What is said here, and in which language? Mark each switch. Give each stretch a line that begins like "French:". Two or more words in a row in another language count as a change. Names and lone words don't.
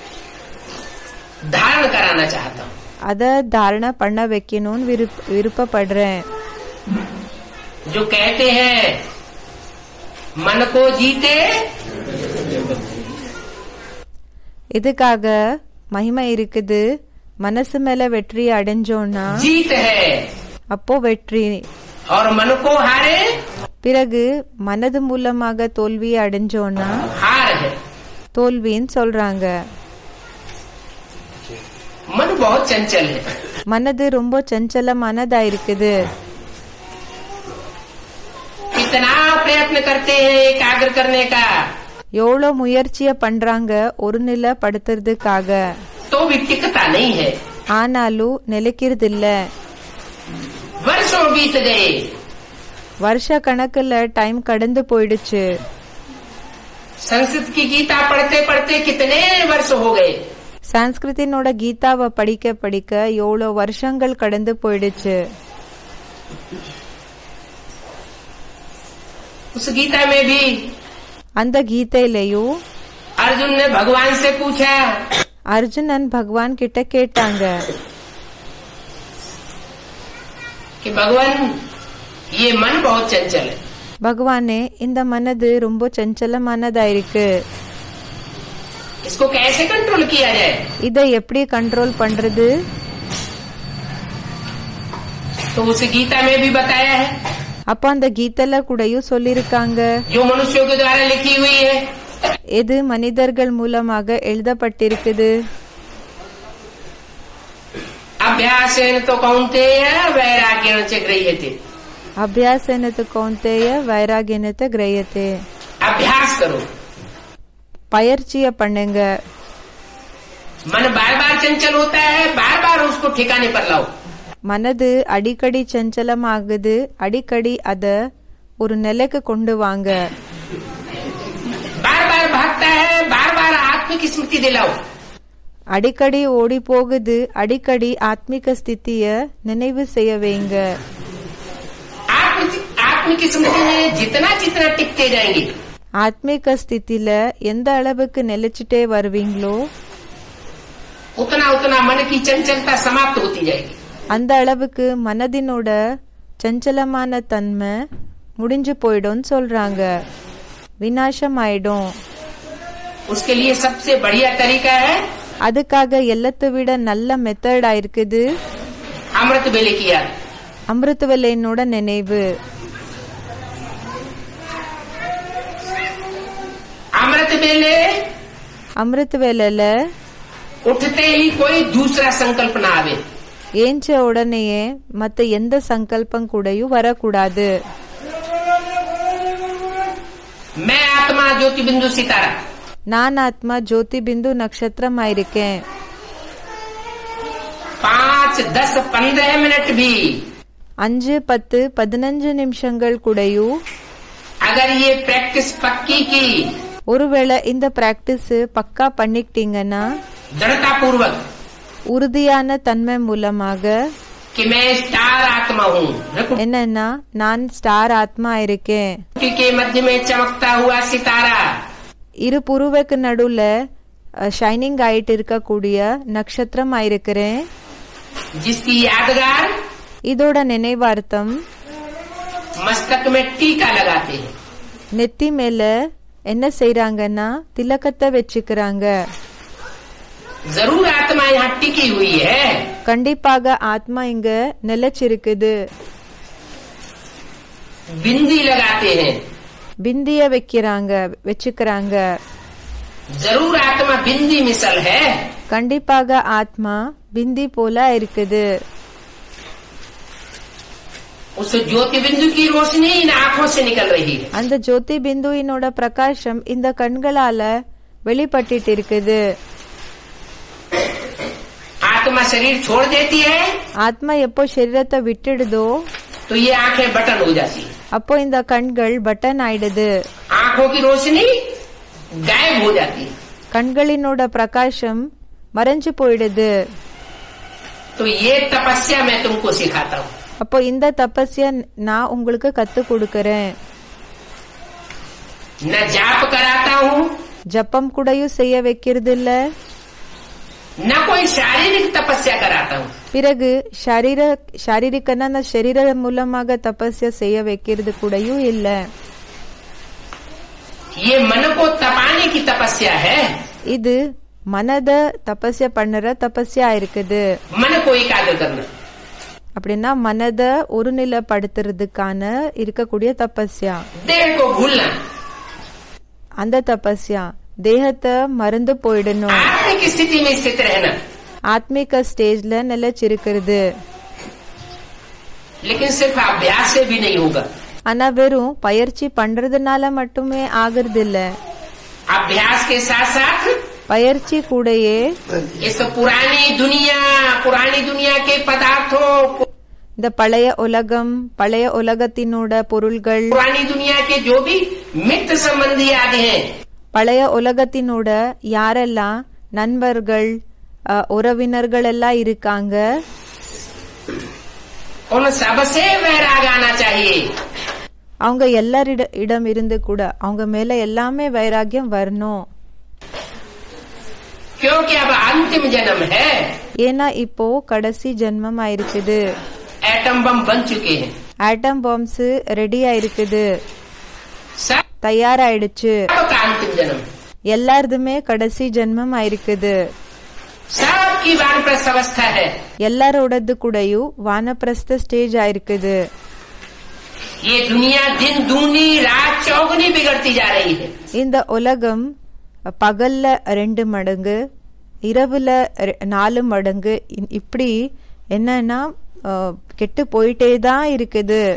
Hindi: धारण कराना चाहता हूँ.
Tamil: அத தாரண பண்ண வைக்கணும்னு விருப்பப்படுறேன்.
Hindi: जो कहते हैं मन को जीते,
Tamil: இதுக்காக மகிமை இருக்குது. மனசு மேல வெற்றி அடைஞ்சோம்னா
Hindi: जीत है,
Tamil: அப்போ வெற்றி.
Hindi: और मन को हारे,
Tamil: பிறகு மனது மூலமாக தோல்வியை அடைஞ்சோம்னா
Hindi: हार है.
Tamil: தோல்வின்னு சொல்றாங்க.
Hindi: मन बहुत चंचल है.
Tamil: மனது ரொம்ப சஞ்சலமானதா இருக்குது.
Hindi: कितना प्रयत्न करते हैं एकाग्र करने का,
Tamil: எவ்வளோ முயற்சிய பண்றாங்க ஒருநிலைப்படுத்துறதுக்காக,
Hindi: तो भी टिकता नहीं है.
Tamil: ஆனாலும் நிலைக்கிறது இல்ல.
Hindi: वर्षों बीत गए,
Tamil: வருஷ கணக்குல டைம் கடந்து போயிடுச்சு.
Hindi: संस्कृत की गीता पढ़ते पढ़ते कितने वर्ष हो गए.
Tamil: சான்ஸ்கிருத்தினோட கீதாவை படிக்க படிக்க எவ்வளோ வருஷங்கள் கடந்து போயிடுச்சு.
Hindi: उस गीता में भी
Tamil: அந்த கீதையிலையும்
Hindi: अर्जुन ने भगवान से पूछा
Tamil: அர்ஜுனன் பகவான் கிட்ட கேட்டாங்க,
Hindi: कि भगवान ये मन बहुत चंचल है,
Tamil: பகவானே இந்த மனது ரொம்ப சஞ்சலமானதா இருக்கு,
Hindi: इसको कैसे कंट्रोल किया जाए.
Tamil: இதை எப்படி கண்ட்ரோல் பண்றது?
Hindi: तो उस गीता में भी बताया है,
Tamil: அப்ப அந்த கீதையில கூடயும் சொல்லிருக்காங்க,
Hindi: जो मनुष्यों के द्वारा लिखी हुई है.
Tamil: எது மனிதர்கள் மூலமாக எழுதப்பட்டிருக்குது.
Sanskrit: अभ्यासेन तो कौन्तेय वैराग्येण च गृह्यते.
Tamil: அபியாசனத்து கௌந்தேய வைராகியனத்தை கிரயத்தே.
Hindi: अभ्यास करो,
Tamil: பயிற்சிய பண்ணுங்க.
Hindi: मन बार बार चंचल होता है, बार बार उसको ठिकाने पर लाओ.
Tamil: மனது அடிக்கடி சஞ்சலமாகுது, அடிக்கடி அத ஒரு நிலைக்கு கொண்டு வாங்க.
Hindi: बार बार भागता है, बार बार आत्मिक स्मृति दिलाओ.
Tamil: அடிக்கடி ஓடி போகுது, அடிக்கடி ஆத்மிக ஸ்திதிய நினைவு செய்ய வைங்க.
Hindi: आत्मिक स्मृति में जितना जितना टिकते जाएंगे,
Tamil: ஆத்மிக ஸ்திதியில எந்த அளவுக்கு நிலைச்சிட்டே வருவீங்களோ
Hindi: उतना उतना मन की चंचलता समाप्त होती जाएगी.
Tamil: அந்த அளவுக்கு மனதினோட சஞ்சலமான தன்மை முடிஞ்சு போயிடும்னு சொல்றாங்க, விநாசம் ஆயிடும்.
Hindi: उसके लिए सबसे बढ़िया तरीका है
Tamil: அதுக்காக எல்லாத்தை விட நல்ல மெத்தடா இருக்குது
Hindi: अमृत वेले की याद.
Tamil: அமிர்தவேலையினோட நினைவு.
Hindi: अमृत वेले
Tamil: அமிர்தவேலையில
Hindi: उठते ही कोई दूसरा संकल्प न आवे.
Tamil: ஏஞ்ச உடனேயே மத்த எந்த சங்கல்பம் கூடயும் வரக்கூடாது.
Hindi: मैं आत्मा ज्योति बिंदु सितारा,
Tamil: நான் ஆத்மா ஜோதி பிந்து நட்சத்திரமா இருக்கேன்.
Hindi: 5, 10, 15 मिनट भी
Tamil: 5, 10, 15 நிமிஷங்கள் கூடயும்
Hindi: अगर ये प्रैक्टिस पक्की की,
Tamil: ஒருவேளை இந்த பிராக்டிஸ் பக்கா பண்ணிக்கிட்டீங்கன்னா
Hindi: दृढ़ता पूर्वक
Tamil: உறுதியான தன்மை மூலமாக
Hindi: कि मैं स्टार आत्मा हूँ,
Tamil: என்னன்னா நான் ஸ்டார் ஆத்மா இருக்கேன்.
Hindi: के मध्य में चमकता हुआ सितारा,
Tamil: இரு புருவக்கு நடுவுல ஷைனிங் ஆயிட்டு இருக்கக்கூடிய நட்சத்திரம் ஆயிருக்கிறேன்.
Hindi: जिसकी यादगार
Tamil: இதோட நினைவார்த்தம்
Hindi: मस्तक में टीका लगाते हैं.
Tamil: நெத்தி மேல என்ன செய்யறாங்கன்னா திலக்கத்தை வச்சுக்கிறாங்க.
Hindi: जरूर आत्मा यहाँ टिकी हुई है.
Tamil: கண்டிப்பாக ஆத்மா இங்க நிலைச்சிருக்குது.
Hindi: बिंदी लगाते हैं.
Tamil: பிந்திய வச்சுக்கிறாங்க.
Hindi: जरूर आत्मा बिंदी मिसल है.
Tamil: கண்டிப்பாக ஆத்மா பிந்தி போல இருக்குது.
Hindi: उस ज्योति बिंदु की रोशनी इन आंखों से निकल रही है.
Tamil: அந்த ஜோதி பிந்துவினோட பிரகாசம் இந்த கண்களால வெளிப்பட்டு இருக்குது.
Hindi: आत्मा शरीर छोड़ देती है
Tamil: ஆத்மா எப்போ சரீரத்தை விட்டுடுதோ
Hindi: तो ये आंखें बटन हो जाती है.
Tamil: அப்போ இந்த கண்கள் பட்டன் ஆயிடுது.
Hindi: आंखों की रोशनी गायब हो जाती है.
Tamil: கண்களினோட பிரகாசம் மறைஞ்சு போயிடுது.
Hindi: तो ये तपस्या मैं तुमको सिखाता हूँ.
Tamil: அப்போ இந்த தபஸ்யா நான் உங்களுக்கு கத்து கொடுக்கறேன்.
Hindi: न जाप कराता हूँ,
Tamil: ஜப்பம் கூடயும் செய்ய வைக்கிறது இல்ல.
Hindi: न कोई शारीरिक तपस्या कराता हूँ.
Tamil: பிறகு ஷாரீரிக்கனா அந்த சரீர மூலமாக தபஸ்யா செய்ய வைக்கிறது கூடயும் இல்ல.
Hindi: ये मन को तपाने की तपस्या है.
Tamil: இது மனத தபஸ்யா பண்ணுற தபஸ்யா இருக்குது.
Hindi: मन को एकाग्र करना.
Tamil: அப்படின்னா மனத ஒருநிலைப்படுத்துறதுக்கான இருக்கக்கூடிய தபஸ்யா.
Hindi: देह को भूलना.
Tamil: அந்த தபஸ்யா தேகத்தை மறந்து போயிடணும்.
Hindi: आत्मिक स्थिति में स्थित रहना.
Tamil: ஆத்மிக ஸ்டேஜ்ல நிலைச்சிருக்கிறது.
Hindi: लेकिन सिर्फ अभ्यास से भी नहीं होगा.
Tamil: ஆனா வெறும் பயிற்சி பண்றதுனால மட்டுமே ஆகிறது இல்ல.
Hindi: अभ्यास के साथ साथ
Tamil: பயிற்சி கூடயே
Hindi: इस पुरानी दुनिया के पदार्थों को,
Tamil: இந்த பழைய உலகம் பழைய உலகத்தினோட பொருள்கள்
Hindi: पुरानी दुनिया के जो भी मित्र संबंधी आदि हैं,
Tamil: பழைய உலகத்தினோட யாரெல்லாம் நண்பர்கள் உறவினர்கள் எல்லாம் இருக்காங்க
Hindi: उन सबसे वैराग आना चाहिए.
Tamil: அவங்க எல்லாரிடம் இருந்து கூட அவங்க மேல எல்லாமே வைராகியம் வரணும்.
Hindi: क्योंकि अब अंतिम जन्म है.
Tamil: ஏன்னா இப்போ கடைசி ஜென்மம் ஆயிருக்குது.
English: atom bomb
Hindi: बन चुके हैं.
English: atom bombs
Tamil: ரெடி ஆயிருக்குது,
Hindi: सब
Tamil: தயாராயிடுச்சு.
Hindi: का अंतिम जन्म.
Tamil: எல்லாருதுமே கடைசி ஜென்மம் ஆயிருக்குது.
Hindi: सबकी वानप्रस्थ अवस्था है.
Tamil: எல்லாரோடது கூடயும் வானப்பிரஸ்த ஸ்டேஜ் ஆயிருக்குது.
Hindi: ये दुनिया दिन दूनी रात चौगुनी बिगड़ती जा रही है.
Tamil: இந்த உலகம் பகல்ல 2 மடங்கு இரவுல 4 மடங்கு இப்படி என்னன்னா கெட்டு போயிட்டே தான் இருக்குது.